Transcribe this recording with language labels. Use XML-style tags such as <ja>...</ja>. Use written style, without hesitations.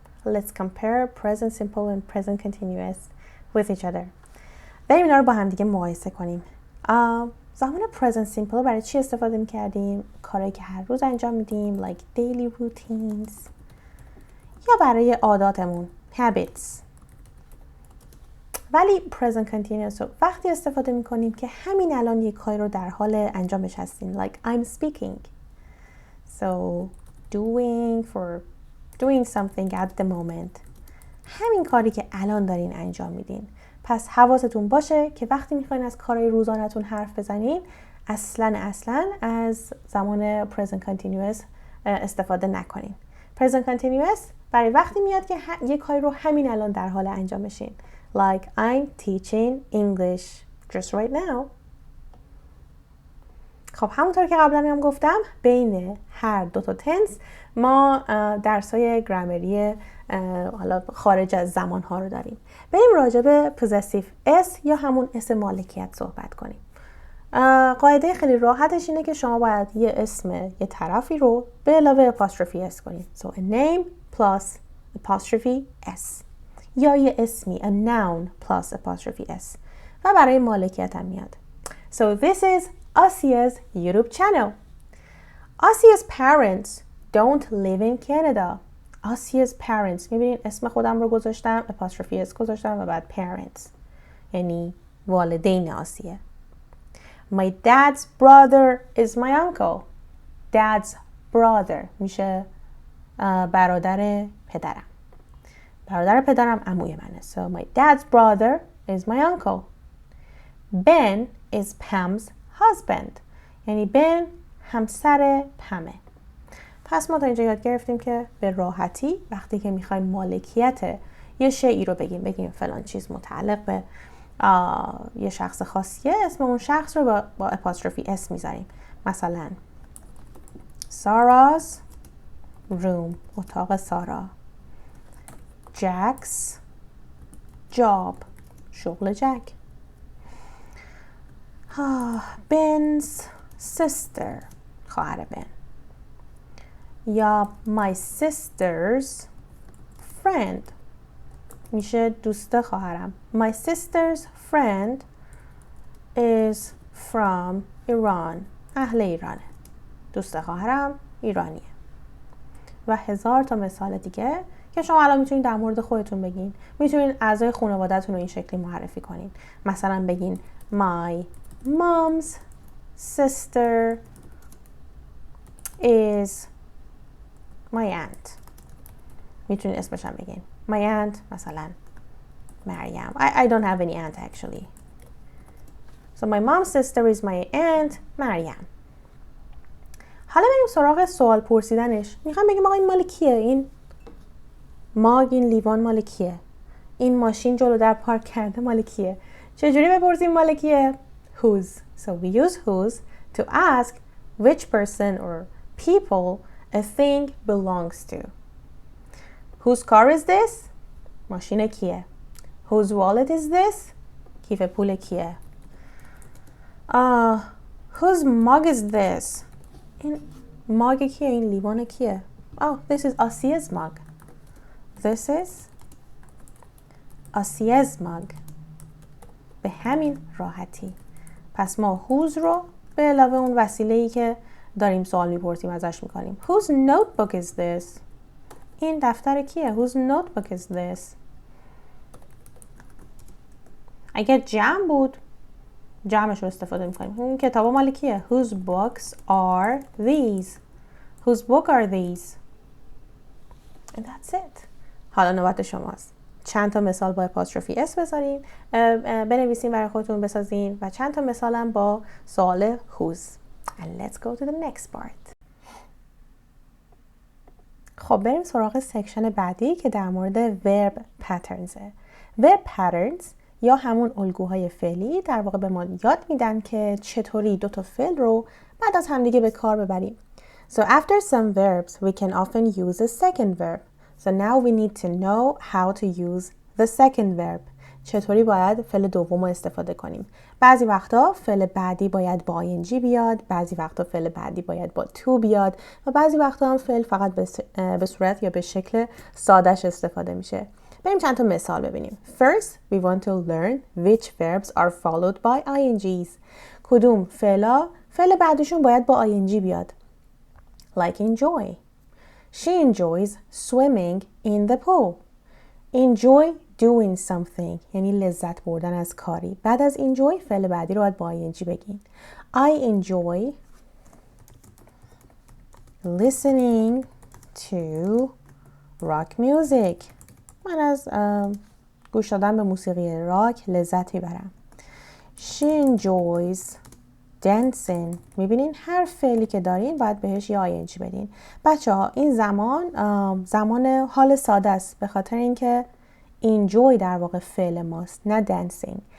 <en>Let's compare present simple and present continuous with each other.</en> <fa>بریم اینا رو با هم دیگه مقایسه کنیم. زمان present simple برای چی استفاده می‌کردیم؟ کارهایی که هر روز انجام میدیم</fa> <en>like daily routines</en> <fa>یا برای عاداتمون habits. ولی present continuous رو وقتی استفاده می‌کنیم که همین الان یک کاری رو در حال انجامش هستیم</fa> <en>like I'm speaking. So doing something at the moment.</en> <fa>همین کاری که الان دارین انجام میدین. پس حواستون باشه که وقتی میخواین از کارهای روزانه‌تون حرف بزنین اصلا از زمان present continuous استفاده نکنین. present continuous برای وقتی میاد که یک کاری رو همین الان در حال انجامشین.</fa> <en>Like I'm teaching English just right now.</en> <fa>خب همونطور که قبلا هم گفتم بین هر دو تا تنس ما درسای گرامری حالا خارج از زمان ها رو داریم. بریم راجع به possessive s یا همون اسم مالکیت صحبت کنیم. قاعده خیلی راحتش اینه که شما باید یه اسم یه طرفی رو به علاوه apostrophe s کنید.</fa> <en>So a name plus apostrophe s</en> <fa>یا یه اسمی</fa> <en>a noun plus apostrophe s</en> <fa>و برای مالکیت هم میاد.</fa> <en>So this is Asia's YouTube channel. Asia's parents don't live in Canada. Asia's parents.</en> <fa>میبینین اسم خودم رو گذاشتم apostrophe s گذاشتم و بعد parents یعنی والدین آسیه.</fa> <en>My dad's brother is my uncle. Dad's brother</en> <fa>میشه برادر پدرم. برادر پدرم عموی منه.</fa> <en>So my dad's brother is my uncle. Ben is Pam's husband.</en> <fa>یعنی Ben همسر پمه. پس ما تا اینجا یاد گرفتیم که به راحتی وقتی که میخوایم مالکیت یه شیئی رو بگیم فلان چیز متعلق به یه شخص خاصیه اسم اون شخص رو با apostrophe s میذاریم. مثلا</fa> <en>Sarah's room</en> <fa>اتاق سارا.</fa> <en>Jack's job</en> <fa>شغل جک.</fa> <en>Ben's sister</en> <fa>خواهر بن. یا</fa> <en>my sister's friend</en> <fa>میشه دوست خواهرم.</fa> <en>My sister's friend is from Iran.</en> <fa>اهل ایرانه. دوست خواهرم ایرانیه. و هزار تا مثال دیگه که شما الان میتونید در مورد خودتون بگین. میتونید اعضای خانواده‌تون رو این شکلی معرفی کنین. مثلا بگین</fa> <en>My mom's sister is my aunt.</en> <fa>میتونید اسمش هم بگین.</fa> <en>My aunt مثلا Maryam. I don't have any aunt actually. So my mom's sister is my aunt Maryam.</en> <fa>حالا بریم سراغ سوال پرسیدنش. میخوام بگیم آقا این مال کیه؟ این ماگ، این لیوان مال کیه؟ این ماشین جلو در پارک کرده مال کیه؟ چجوری بپرسیم مال کیه؟ Whose.</fa> <en>So we use whose to ask which person or people a thing belongs to. Whose car is this?</en> <fa>ماشین کیه؟</fa> <en>Whose wallet is this?</en> <fa>کیف پول کیه؟</fa> <en>Whose mug is this?</en> <fa>این ماگ کیه؟ این لیوان کیه؟</fa> <en>Oh, this is Asia's mug. This is Asia's mug.</en> <fa>به همین راحتی. پس ما whose رو به علاوه اون وسیله‌ای که داریم سوال میپرسیم ازش میکنیم.</fa> <en>Whose notebook is this?</en> <fa>این دفتر کیه؟</fa> <en>Whose notebook is this?</en> <fa>اگر جمع بود جمعش رو استفاده میکنیم. این کتابا مال کیه؟</fa> <en>Whose books are these? Whose book are these? And that's it.</en> <fa>حالا نوبت شماست. چند تا مثال با اپاستروفی اس بذارین، بنویسین برای خودتون بسازین و چند تا مثال هم با سوال whose.</fa> <en>And let's go to the next part.</en> <fa>خب بریم سراغ سکشن بعدی که در مورد verb patterns. verb patterns یا همون الگوهای فعلی در واقع به ما یاد میدن که چطوری دو تا فعل رو بعد از همدیگه به کار ببریم.</fa> <en>So after some verbs we can often use a second verb. So now we need to know how to use the second verb.</en> <fa>چطوری باید فعل دوم رو استفاده کنیم. بعضی وقتا فعل بعدی باید با ing بیاد، بعضی وقتا فعل بعدی باید با to بیاد و بعضی وقتا هم فعل فقط به صورت یا به شکل سادهش استفاده میشه. بریم چند تا مثال ببینیم.</fa> <en>First, we want to learn which verbs are followed by ing's.</en> <fa>کدوم فعل بعدشون باید با ing بیاد.</fa> <en>Like enjoy. She enjoys swimming in the pool. Enjoy doing something</en> <fa>یعنی لذت بردن از کاری. بعد از enjoy فعل بعدی رو باید با ing بگین.</fa> <en>I enjoy listening to rock music.</en> <fa>من از گوش دادن به موسیقی راک لذت میبرم.</fa> <en>She enjoys dancing.</en> <fa>میبینین هر فعلی که دارین باید بهش یه ing بدین. بچه ها این زمان حال ساده است به خاطر اینکه enjoy در واقع فعل ماست نه dancing.</fa>